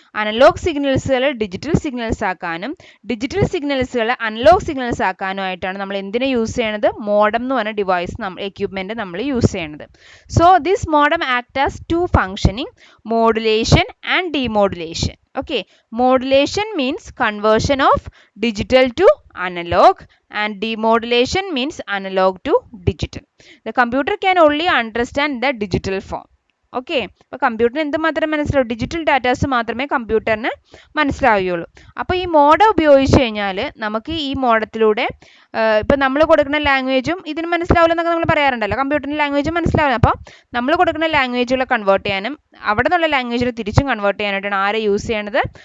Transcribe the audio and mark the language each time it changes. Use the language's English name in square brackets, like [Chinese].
[Malayalam] Analogue സിഗ്നൽസുകൾ digital signals ആക്കാനും digital സിഗ്നൽസുകൾ analogue signals ആക്കാനുമായിട്ടാണ് നമ്മൾ എന്തിനെ യൂസ് ചെയ്യണത്? മോഡം എന്ന് പറഞ്ഞ ഡിവൈസ് എക്യുപ്മെൻറ്റ് നമ്മൾ യൂസ് ചെയ്യണത്. [English] So this modem act as two functioning modulation and demodulation. Okay, modulation means conversion of digital to analog and demodulation means analog to digital. The computer can only understand the digital form. [Malayalam] Okay, അപ്പോൾ കമ്പ്യൂട്ടറിന് എന്ത് മാത്രമേ മനസ്സിലാവൂ? Digital datas മാത്രമേ കമ്പ്യൂട്ടറിന് മനസ്സിലാവുകയുള്ളൂ. അപ്പോൾ ഈ modem ഉപയോഗിച്ച് കഴിഞ്ഞാൽ നമുക്ക് ഈ മോഡത്തിലൂടെ ഇപ്പം നമ്മൾ കൊടുക്കുന്ന ലാംഗ്വേജും ഇതിന് മനസ്സിലാവില്ല എന്നൊക്കെ നമ്മൾ പറയാറുണ്ടല്ലോ, കമ്പ്യൂട്ടറിൻ്റെ ലാംഗ്വേജും മനസ്സിലാവില്ല. അപ്പോൾ നമ്മൾ കൊടുക്കുന്ന ലാംഗ്വേജുകളെ കൺവേർട്ട് ചെയ്യാനും അവിടെ നിന്നുള്ള ലാംഗ്വേജിൽ തിരിച്ചും കൺവേർട്ട് ചെയ്യാനായിട്ടാണ് ആരെ യൂസ് ചെയ്യണത്?